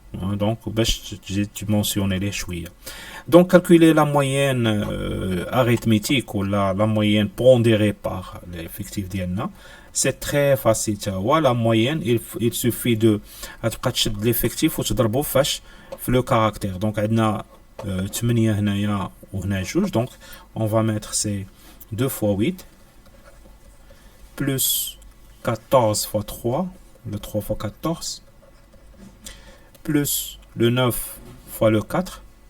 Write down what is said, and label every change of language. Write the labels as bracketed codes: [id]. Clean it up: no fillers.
[fr] Donc j'ai mentionné les [ar] شويه. [fr] Donc calculer la moyenne arithmétique ou la moyenne pondérée par l'effectif d'INA, c'est très facile. La moyenne, il suffit de [ar] تشد [fr] l'effectif [ar] وتضربه فاش في [fr] le caractère. Donc [ar] عندنا 8 هنايا وهنا جوج. [fr] Donc on va mettre c'est 2 fois 8 plus 14 fois 3, le 3 fois 14, plus le 9 fois le 4,